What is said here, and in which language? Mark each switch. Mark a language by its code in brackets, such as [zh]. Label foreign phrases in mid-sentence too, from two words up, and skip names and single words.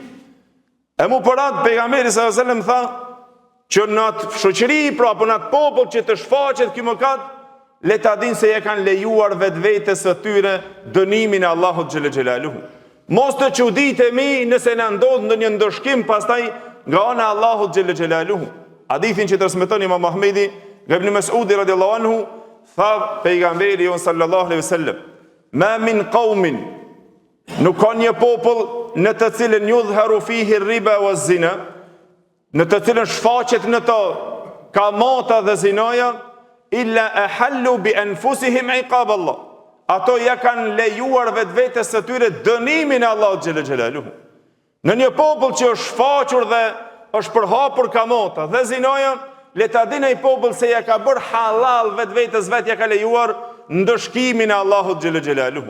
[sq] E mu përat pejgamberi [ar] sallallahu alajhi wasallam [sq] tha që në atë shoqëri, pra apo në atë popull që të shfaqet ky mëkat, le ta dinë se e kanë lejuar vetvetes së tyre dënimin e Allahut [ar] xhel xhelaluhu. [sq] Mos të çuditemi nëse na ndodh ndonjë ndëshkim pastaj nga ana e Allahut [ar] xhel xhelaluhu. [sq] Hadithin që transmeton Imam Ahmedi nga Ibn Mes'ud [ar] radhiyallahu anhu, [sq] tha pejgamberi jon [ar] sallallahu alaihi wasallam: "Ma min qaumin", [sq] nuk ka një popull në të cilën [ar] yudhharu fihi riba wa zina, [sq] në të cilën shfaqet në to kamata dhe zinaja, [ar] illa ahallu bi anfusihim iqab Allah. [sq] Ato ja kanë lejuar vetvetes së tyre dënimin e Allahut [ar] xhel xhelaluhu. [sq] Në një popull që është shfaqur dhe është përhapur kamata dhe zinaja, le ta dinë ai popull se ja ka bërë halal vetvetes vet, ja ka lejuar ndëshkimin e Allahut [ar] xhel xhelaluhu.